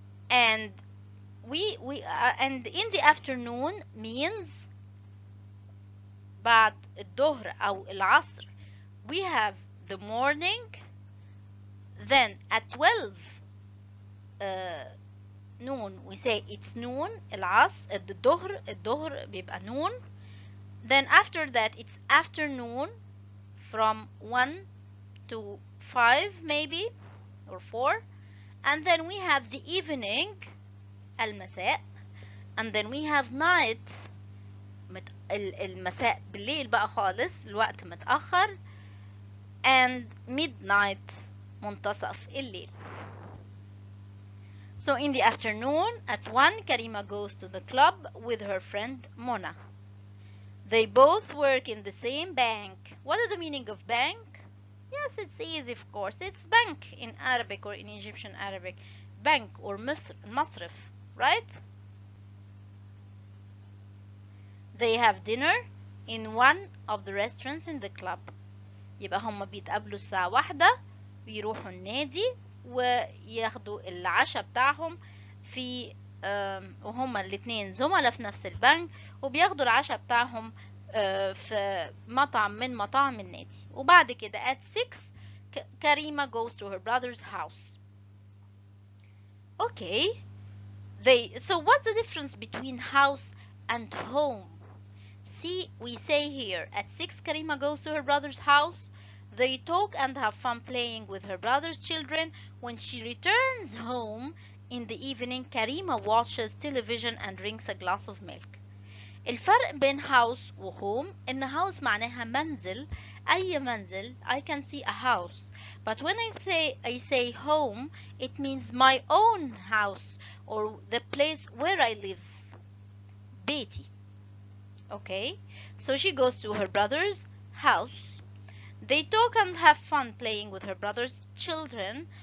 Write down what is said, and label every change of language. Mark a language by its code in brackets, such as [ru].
[en] And and in the afternoon means [ar] بعد الظهر أو العصر. [en] We have the morning. Then at 12 noon we say it's noon. [ar] العصر الظهر بيبقى noon. [en] Then after that it's afternoon from 1 to 5 maybe or 4. And then we have the evening المساء. And then we have night [ar] المساء بالليل بقى خالص الوقت متأخر. [en] And midnight [ar] منتصف الليل. [en] So in the afternoon at 1, Karima goes to the club with her friend Mona. They both work in the same bank. What is the meaning of bank? Yes, it's easy, of course. It's bank in Arabic or in Egyptian Arabic. Bank or masrif, right? They have dinner in one of the restaurants in the club. [ar] يبقى هم بيتقابلوا الساعة 1 بيروحوا النادي وياخدوا العشاء بتاعهم في وهما الاتنين زملاء في نفس البنك وبياخدوا العشاء بتاعهم في مطعم من مطاعم النادي. وبعد كده [en] at 6 Karima goes to her brother's house. Okay, so what's the difference between house and home? See, we say here at 6 Karima goes to her brother's house. They talk and have fun playing with her brother's children. When she returns home in the evening, Karima watches television and drinks a glass of milk. [ar] الفرق بين house و home إن house معناها منزل. أي منزل. [en] I can see a house. But when I say home, it means my own house or the place where I live. [ar] بيتي. [en] Okay, so she goes to her brother's house. They talk and have fun playing with her brother's children.